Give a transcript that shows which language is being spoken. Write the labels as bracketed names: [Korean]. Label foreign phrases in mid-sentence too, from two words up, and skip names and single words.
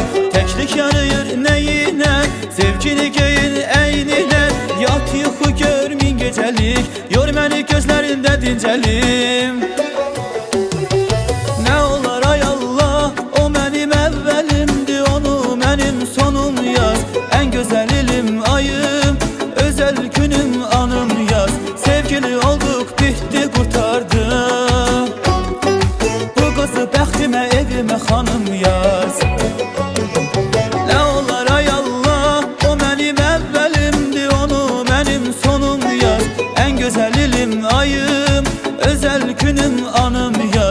[Azerbaijani] Təklik yarayır nəyinə, sevgini geyin əyninə. Yat yuxu gör min gecəlik, yor məni gözlərində dincəlim. Nə olar ay Allah, o mənim əvvəlimdir, onu mənim sonum yaz. Ən gözəl ilim ayım, özel günüm anım yaz. [Turkish] Sevgili olduk bitti kurtardı, [Azerbaijani] bu kızı bəxtimə evimə xanım yaz. Nə olar ay Allah, o mənim əvvəlimdir, onu mənim sonum yaz. Ən gözəl ilim ayım, özel günüm anım yaz.